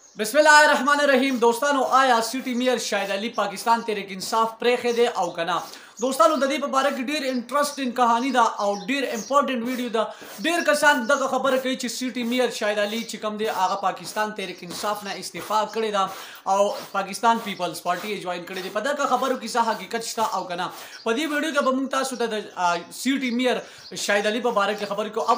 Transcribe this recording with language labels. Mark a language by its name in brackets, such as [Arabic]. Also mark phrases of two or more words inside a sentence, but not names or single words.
[Arabic] बिस्मिल्लाहिर्रहमानिर्रहीम। [Pashto] دوستو آیا سیټي میئر شاهد علي پاکستان تحریک انصاف پرېښی دی او کنه دوستو د दې په باره کې ډیر انټرېسټینګ کہانی دا او ډیر [English] important video [Pashto] دا ډیر کسان دغه خبره کوي چې سیټي میئر شاهد علي چې کوم دی هغه پاکستان تحریک انصاف نه استعفا کړی دا او پاکستان پیپلز پارټي جوائن کړی دی په دغه خبرو کې څه حقیقت شته او کنه په دې ویډیو کې به موږ تاسو ته د سیټي میئر شاهد علي په باره کې خبرې کوو.